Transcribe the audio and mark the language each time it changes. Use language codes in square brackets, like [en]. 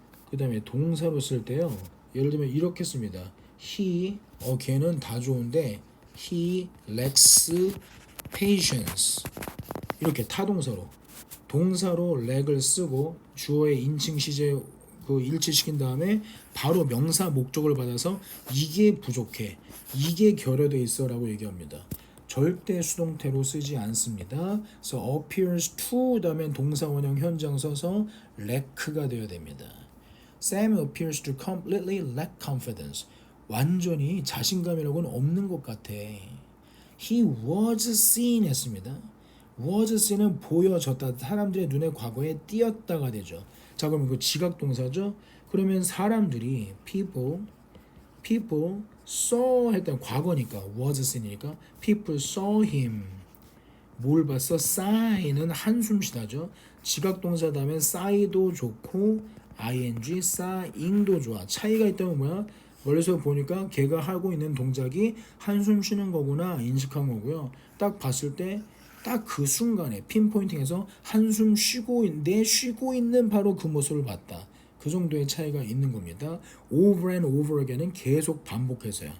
[ko] 그 다음에 동사로 쓸 때요. 예를 들면 이렇게 씁니다. [en] He, [ko] 걔는 다 좋은데 [en] he lacks patience. [ko] 이렇게 타동사로. 동사로 lack을 쓰고 주어의 인칭 시제 그 일치시킨 다음에 바로 명사 목적을 받아서 이게 부족해. 이게 결여돼 있어라고 얘기합니다. 절대 수동태로 쓰지 않습니다. 그래서 appears to 다음에 동사 원형 현장 써서 lack가 되어야 됩니다. [en] Sam appears to completely lack confidence. [ko] 완전히 자신감이라고는 없는 것 같아. [en] He was seen 했습니다. [ko] was seen은 보여졌다. 사람들의 눈에 과거에 띄었다가 되죠. 자, 그럼 이거 지각 동사죠. 그러면 사람들이 people saw 했던 과거니까 was seen이니까 [en] people saw him. [ko] 뭘 봤어? sigh는 한숨 쉬다죠. 지각 동사 다음에 sigh도 좋고 ing, sighing도 좋아. 차이가 있다면 뭐야? 멀리서 보니까 걔가 하고 있는 동작이 한숨 쉬는 거구나 인식한 거고요. 딱 봤을 때 딱 그 순간에 핀포인팅해서 한숨 쉬고 있는 바로 그 모습을 봤다. 그 정도의 차이가 있는 겁니다. [en] over and over again [ko] 은 계속 반복해서요.